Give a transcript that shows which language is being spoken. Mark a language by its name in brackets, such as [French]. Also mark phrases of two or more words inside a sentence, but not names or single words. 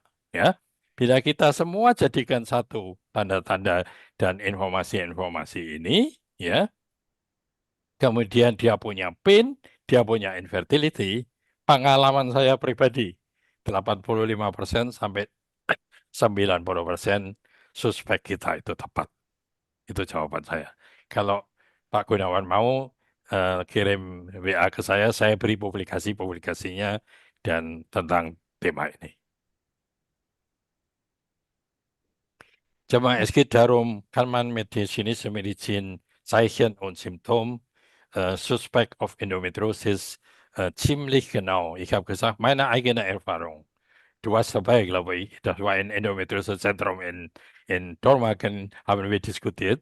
[Indonesian] Ya, bila kita semua jadikan satu tanda-tanda dan informasi-informasi ini, ya, kemudian dia punya pain, dia punya infertility, pengalaman saya pribadi 85% sampai 90% suspek kita itu tepat. Itu jawaban saya. Kalau Pak Gunawan mau kirim WA ke saya beri publikasinya dan tentang tema ini. Jemaah, [German] es geht darum, kann man mit der chinesischen Medizin Zeichen und Symptom [English] Suspect of Endometriosis [German] ziemlich genau. Ich habe gesagt, meine eigene Erfahrung. Du warst dabei, glaube ich. Das war ein Endometriosis-Zentrum in Dormagen, haben wir diskutiert.